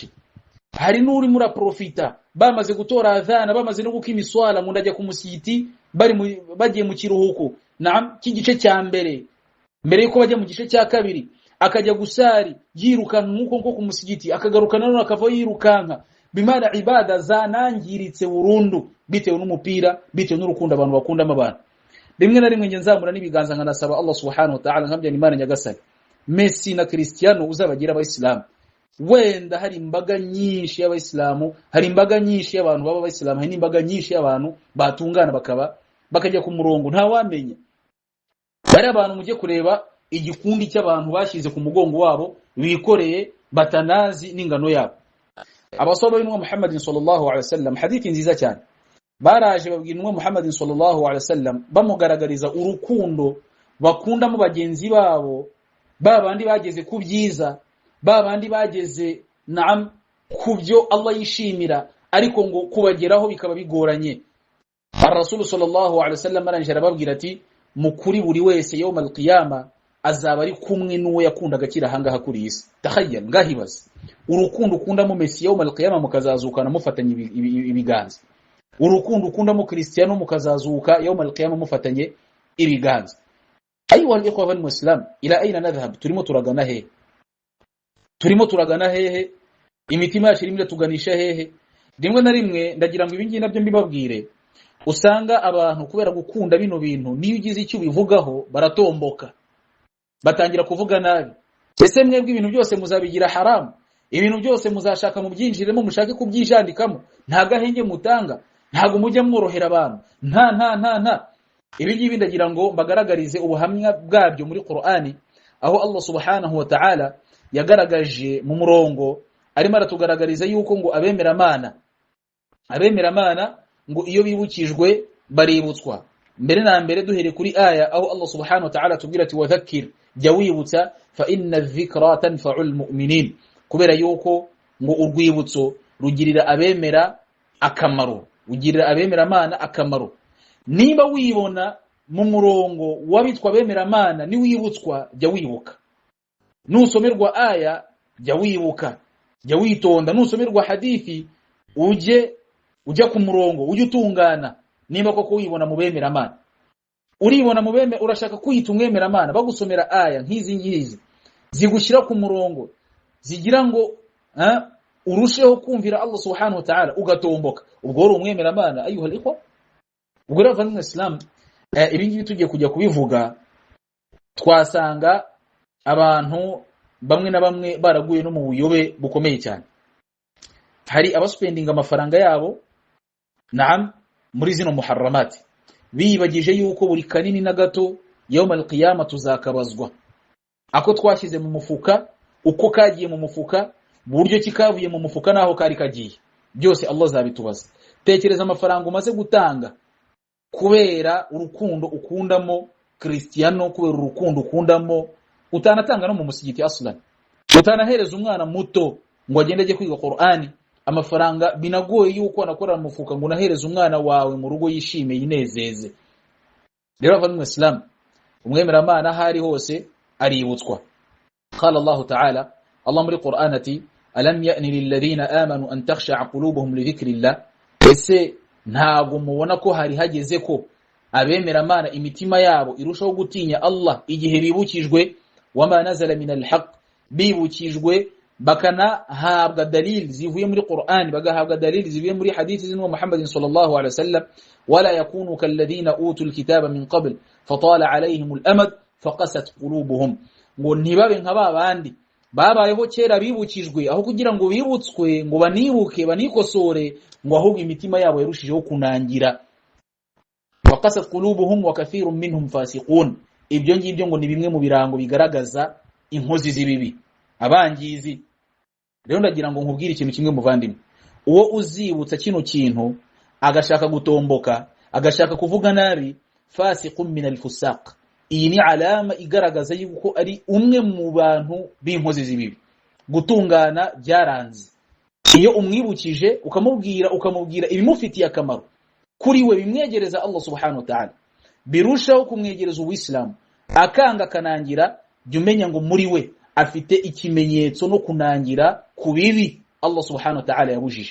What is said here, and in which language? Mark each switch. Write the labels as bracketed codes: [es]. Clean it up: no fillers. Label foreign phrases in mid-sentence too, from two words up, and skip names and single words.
[rw] Hari n'uri muri profita bamaze gutora adhana, bamaze no gukima iswala ngo ndajya ku musigiti, bagiye mu kiruhuko cy'igice cya mbere yuko bajya mu gice cya kabiri, akajya gusari yirukanka nkuko ku musigiti, akagaruka none akava yirukanka. Bimana ibada zanangiritse burundu bitewe n'umupira, bitewe n'urukundo abantu bakundamo abantu. Rimwe na rimwe nge nzamura n'ibiganza nkanasaba Allah [ar] سبحانه وتعالى [rw] nkabya Imana nyagasani Messi na Cristiano uzabagira abayisilamu, wenda hari imbaga nyinshi y'abayisilamu, hari imbaga nyinshi y'abantu baba abayisilamu, hari n'imbaga nyinshi y'abantu batungana bakajya ku murongo, nta wamenya. Bari abantu mujye kureba igikundi cy'abantu bashyize ku mugongo wabo bikoreye batanazi n'ingano yabo. Abasaba b'intumwa Muhammad [ar] صلى الله عليه وسلم, [rw] hadithi nziza cyane, baraje babwira intumwa Muhammad [ar] صلى الله عليه وسلم [rw] bamugaragariza urukundo bakunda mu bagenzi babo, babandi bageze ku byiza, babandi bageze naam kubyo Allah yishimira, ariko ngo kubageraho bikaba bigoranye. [ar] الرسول صلى الله عليه وسلم [rw] aranjira babwira ati mukuri buri wese [ar] يوم القيامة [rw] azaba ari kumwe n'uwo yakundaga kira hangaha kuri isi. Takhayyal, ngahibaza urukundo ukunda mu Messi [ar] يوم القيامة [rw] mukazazukana mufatanye ibiganza, urukundo ukunda mu Kristiano mukazazuka [ar] يوم القيامة [rw] mufatanye ibiganza. [ar] أيها الإخوة المسلم، إلى أين نذهب? [rw] Turimo turagana hehe? Imitima yacu irimo tuganisha hehe? Rimwe na rimwe ndagira ngo ibingi nabyo mbibabwire, usanga abantu kubera gukunda bino bintu niyo ugize icyo bivugaho baratomboka, batangira kuvuga nabi. Ese mwebwe ibintu byose muzabigira haramu, ibintu byose muzashaka mu byinjiremo, mushake kubyijandikamo, nta gahenge mutanga, ntago mujya mworohera abantu, nta ibi ngibi ndagira ngo mbagaragarize ubuhamya bwabyo muri Qur'ani, aho Allah [ar] سبحانه وتعالى [rw] yagaragaje mu murongo, arimo aratugaragariza yuko ngo abemera Mana ngo iyo bibukijwe baributswa. Mbere na mbere duhere kuri aya aho Allah [ar] سبحانه وتعالى [rw] tubwira ati wadhakkir, jya wibutsa, [ar] فإن الذكرى تنفع المؤمنين, [rw] kubera yuko ngo urwibutso rugirira abemera akamaro, ugirira abemera Mana akamaro. Niba wibona mu murongo wabitwa bemera Mana ni wibutswa, jya wibuka. Nusomerwa aya jya wibuka, jya witonda. Nusomerwa hadithi ujya ku murongo, ujye utungana. Niba koko wibona mu bemera Mana, uribona mu bemera, urashaka kwita umwemera Mana, bagusomera aya nk'izi ngizi zigushyira ku murongo, zigira ngo urusheho kumvira Allah [ar] سبحانه وتعالى, [rw] ugatomboka, ubwo uri umwemera Mana. [ar] أيها الإخوة, [rw] ubwo rero mu Islam ibingibi tugiye kujya kubivuga, twasanga abantu bamwe na bamwe baraguye no mu buyobe bukomeye cyane. Hari abaspendinga amafaranga yabo naam muri zino muharramati, bibagije yuko buri kanini na gato [ar] يوم القيامة [rw] tuzakabazwa. Ako twashyize mu mufuka, uko kagiye mu mufuka, buryo kikavuye mu mufuka naho kari kagiye, byose Allah zabitubaza. Tekereza amafaranga umaze gutanga kubera urukundo ukundamo Kristiano, kubera urukundo ukundamo, utanatanga no mu musigiti aslan, utanahereza umwana muto ngo agende ajye kwiga Qur'ani, amafaranga binagoye yuko anakora mu mufuka ngo unahereza umwana wawe mu rugo yishime yinezeze. Rero abavandimwe Islam, umwemera Mana hari hose aributswa. [ar] قال الله تعالى، الله [rw] muri Qur'an ati [ar] ألم يأن للذين آمنوا أن تخشع قلوبهم لذكر الله, [rw] ese ntago mubona ko hari hageze ko abemera Mana imitima yabo irushaho gutinya Allah igihe bibukijwe, [ar] وما نزل من الحق, [rw] bibukijwe bakana habwa dalil zivuye muri Qur'an, bagahabwa dalil zivuye muri hadithi z'intumwa Muhammad [ar] صلى الله عليه وسلم, ولا يكونوا كالذين أوتوا الكتاب من قبل فطال عليهم الأمد فقست قلوبهم, [rw] ngo ntibabe nk'ababandi babayeho kera bibukijwe, aho kugira ngo bibutswe ngo banibuke banikosore, ngo ahubwo imitima yabo yarushijeho kunangira. [ar] وقست قلوبهم وكثير منهم فاسقون, [rw] ibyo ngibyo ngo ni bimwe mu birango bigaragaza inkozi z'ibibi, abangizi. Rero ndagira ngo nkubwire ikintu kimwe muvandimwe, uwo uzibutsa kino kintu agashaka gutomboka, agashaka kuvuga nabi, [ar] فاسق من الفساق, [rw] iyi ni alama igaragaza yuko ari umwe mu bantu b'inkozi z'ibibi. Gutungana byaranze. Iyo umwibukije ukamubwira ibimufitiye akamaro kuri we, bimwegereza Allah [ar] سبحانه وتعالى, [rw] birushaho kumwegereza uw'islamu, akanga kanangira, jya umenya ngo muri we afite ikimenyetso no kunangira ku bibi Allah [ar] سبحانه وتعالى [rw] yabujije.